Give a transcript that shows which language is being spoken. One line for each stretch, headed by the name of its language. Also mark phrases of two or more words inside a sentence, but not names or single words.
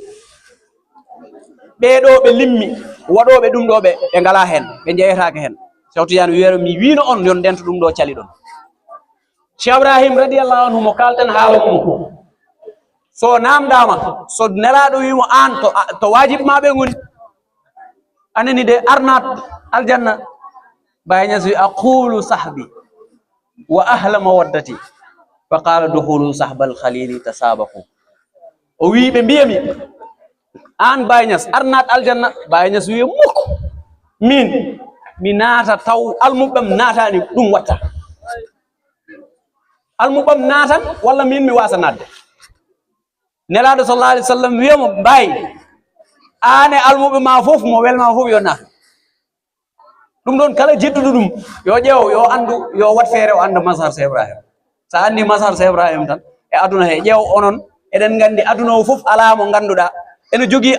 Fula: ɓeɗo ɓe limmi waɗoɓe ɗum ɗo ɓe ngala hen ɓe jeeyatake hen Cheikh Tidiane wiyeero mi wino on yon ndento ɗum ɗo cali ɗon Cheikh Ibrahim
Arabic: رضي الله عنه
Fula: mo kalten haala mum so namdama so nelaɗo wimo an to wajib ma ɓe goni anani de arnat aljanna Baye Niass wi
Arabic: أقول صحبي و أهل مودتي ف قال دخول صحب الخليل تصبحوا
Fula: o wi ɓe mbiyami an Baye Niass arnat aljanna Baye Niass wi mukk min mi naata taw almuɓam natani ɗum watta almuɓam natan walla min mi wasa nadde nelaɗo
Arabic: صلى الله عليه وسلم
Fula: wiyamo Baye ane almuɓe ma fof mo welma fof yo naat ɗum ɗon kala jedduɗo ɗum yo ƴeew yo andu yo wat feere o anda mazhar Cheikh Ibrahim sa andi mazhar Cheikh Ibrahim tan e aduna he ƴeew onon eɗen gandi aduna o fof ala mo ganduɗa ene jogui